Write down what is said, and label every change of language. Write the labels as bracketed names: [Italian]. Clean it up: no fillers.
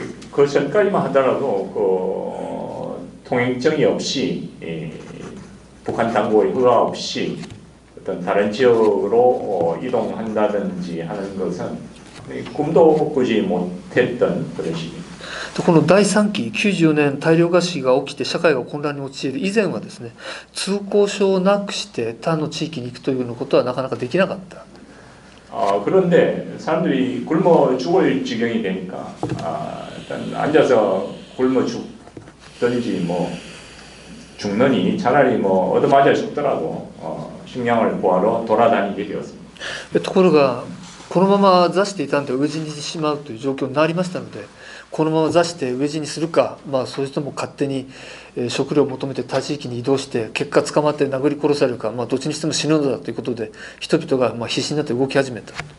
[Korean] 그 전까지만 하더라도 통행증이 없이 북한 당국의 허가 없이 어떤 다른 지역으로 이동한다든지 하는 것은 꿈도 꾸지 못했던 그런 시기입니다. [Japanese] この第3期94年大量餓死が起きて社会が混乱に陥る以前はですね、通行証をなくして他の地域に行くというようなことはなかなかできなかった。 [Korean] 그런데 사람들이 굶어 죽을 지경이 되니까 일단 앉아서 굶어 죽든지 죽느니 차라리 얻어맞아 죽더라도 식량을 구하러 돌아다니게 되었습니다. [Japanese] ところがこのまま座していたんで飢え死にしてしまうという状況になりましたので、このまま座して飢え死にするか、そういう人も勝手に食料を求めて他地域に移動して結果捕まって殴り殺されるか、どっちにしても死ぬのだということで人々が必死になって動き始めた。